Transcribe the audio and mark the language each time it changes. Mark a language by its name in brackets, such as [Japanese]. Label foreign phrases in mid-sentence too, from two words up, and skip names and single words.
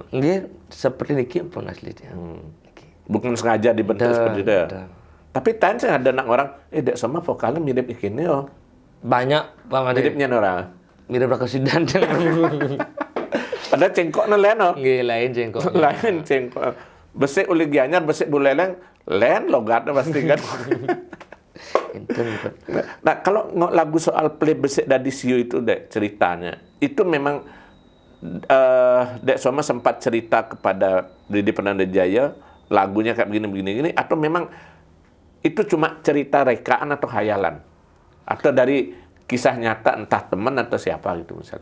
[Indonesian] Nggih, seperti niki pun aslinya. Bukan sengaja dibentuk seperti itu. Tapi tanya ada orang, dek semua vokalnya mirip ikini Banyak banget. Miripnya orang. Mirip Rakasidan. Padahal cengkoknya lain Nggih, lain cengkok. Lain cengkok. [Balinese] Besik uli gianyar, besik buleleng, [Indonesian] lain logatnya pasti kan. Nah, kalau lagu soal play besik dari Siu itu dek ceritanya, itu memang dek Soma sempat cerita kepada Didi Pernandajaya lagunya kayak begini atau memang itu cuma cerita rekaan atau khayalan atau dari kisah nyata entah teman atau siapa gitu misalnya.